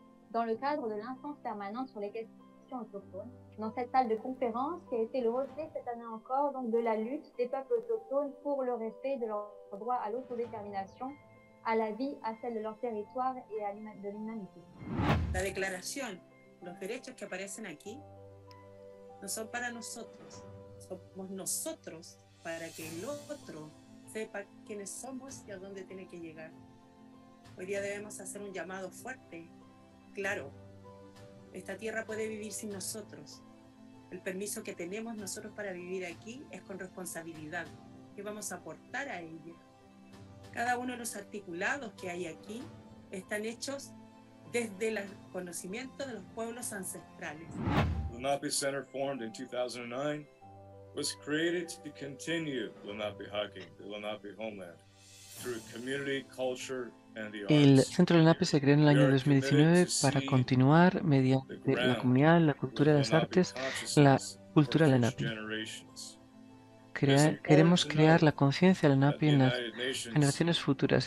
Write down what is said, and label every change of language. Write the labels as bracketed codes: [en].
[fr] Dans le cadre de l'instance permanente sur les questions autochtones, dans cette salle de conférence qui a été le reflet cette année encore donc, de la lutte des peuples autochtones pour le respect de leur droit à l'autodétermination, a la vie, a celle de leur territoire et à de l'humanité. [es] La declaración, los derechos que aparecen aquí, no son para nosotros, somos nosotros para que el otro sepa quiénes somos y a dónde tiene que llegar. Hoy día debemos hacer un llamado fuerte, claro, esta tierra puede vivir sin nosotros. El permiso que tenemos nosotros para vivir aquí es con responsabilidad. ¿Qué vamos a aportar a ella? Cada uno de los articulados que hay aquí están hechos desde el conocimiento de los pueblos ancestrales. [en] The Lenape Center, formed in 2009, was created to continue Lenape-Hocking, the Lenape homeland, through community, culture, and the arts. [es] El Centro Lenape se creó en el año 2019 para continuar mediante la comunidad, la cultura, las artes, la cultura Lenape. Queremos crear la conciencia Lenape en las generaciones futuras.